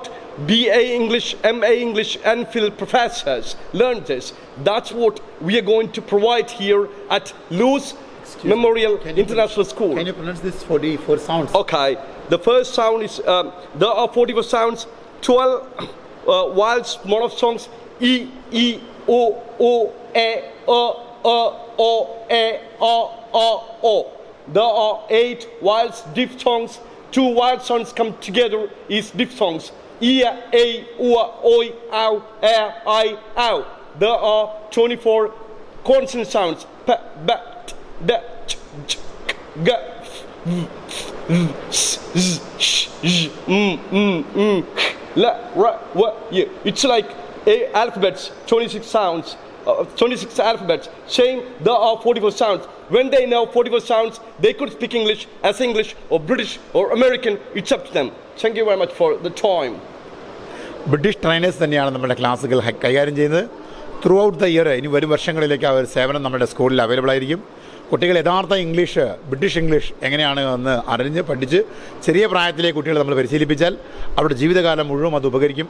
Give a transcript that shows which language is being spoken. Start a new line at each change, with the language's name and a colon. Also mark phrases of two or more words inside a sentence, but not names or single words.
English: BA English, MA English, and Phil professors learn this. That's what we are going to provide here at Louth Memorial International School. Can you pronounce this 44 sounds? Okay. The first sound is, there are 44 sounds, 12 vowels, monophthongs, E, E, O, O, A, O, A, O. There are 8 vowels, diphthongs. 2 vowel sounds come together is diphthongs. E, A, U, Oi, Ow, A, I, Ow. There are 24 consonant sounds. P, B, T, D, Ch, Ch, K, G, F, V, S, Z, Sh, J, M, L, R, W, Y. It's like alphabets, 26 sounds, 26 alphabets. Same, there are 44 sounds. When they know 44 sounds, they could speak English as English or British or American. It's up to them. Thank you very much for the time. British trainers
Malayalam: തന്നെയാണ് നമ്മുടെ ക്ലാസ്സുകൾ കൈകാര്യം ചെയ്യുന്നത്.
English: through out the year
Malayalam: ഇനി വരും വർഷങ്ങളിലേക്ക് അവർ സേവനം നമ്മുടെ സ്കൂളിൽ അവൈലബിൾ ആയിരിക്കും. കുട്ടികൾ യഥാർത്ഥ ഇംഗ്ലീഷ്,
English: British English
Malayalam: എങ്ങനെയാണ് എന്ന് അറിഞ്ഞ് പഠിച്ച് ചെറിയ പ്രായത്തിലെ കുട്ടികളെ നമ്മൾ പരിശീലിപ്പിച്ചാൽ അവരുടെ ജീവിതകാലം മുഴുവൻ അത് ഉപകരിക്കും.